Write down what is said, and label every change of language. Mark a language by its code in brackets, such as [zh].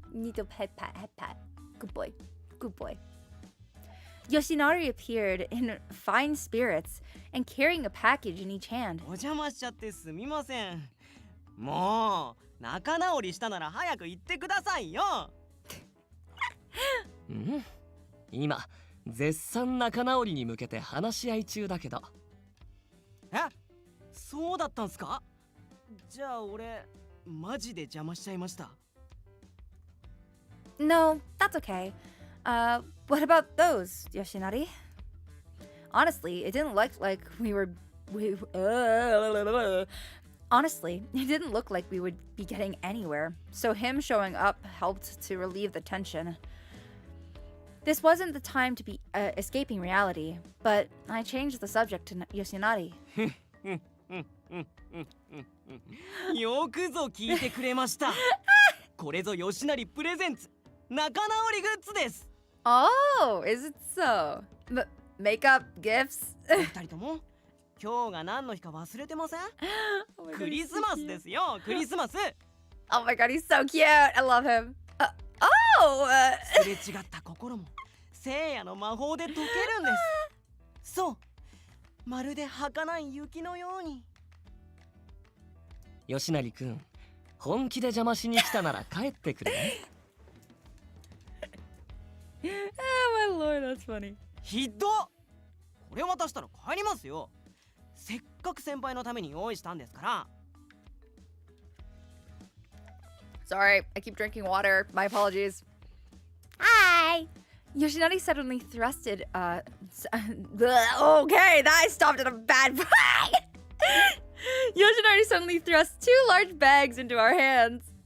[en] You need to pet pat, head pat. Good boy, good boy. Yoshinari appeared in fine spirits and carrying a package in each hand. [ja] お邪魔しちゃってすみません。もう仲直りしたなら早く言ってくださいよ。うん、今絶賛仲直りに向けて話し合い中だけど。え、そうだったんすか？じゃあ俺マジで邪魔しちゃいました。 [en] No, that's okay. What about those, Yoshinari? Honestly, it didn't look like we would be getting anywhere, so him showing up helped to relieve the tension. This wasn't the time to be escaping reality, but I changed the subject to Yoshinari. [ja] よくぞ聞いてくれました。これぞ吉成プレゼンツ仲直りグッズです。 [en] Oh, is it so? Makeup gifts? [ja] お二人とも今日が何の日か忘れてません？ [en] Oh my God, [ja] クリ [en] he's [ja] ス [en] so [ja] マス [en] cute. [ja] ですよ、クリスマス。 [en] Oh my God, he's so cute. I love him. Oh! [ja] すれ違った心も聖夜の魔法で溶けるんです。そう、まるで儚い雪のように。吉成くん、本気で邪魔しに来たなら帰ってくれね。 [en] Oh my lord, that's funny. [ja] ひどっ。これ渡したら帰りますよ。せっかく先輩のために用意したんですから。 [en] Sorry, I keep drinking water. My apologies. Hi! Yoshinari suddenly thrusted, okay, that I stopped at a bad point. Yoshinari suddenly thrust 2 large bags into our hands.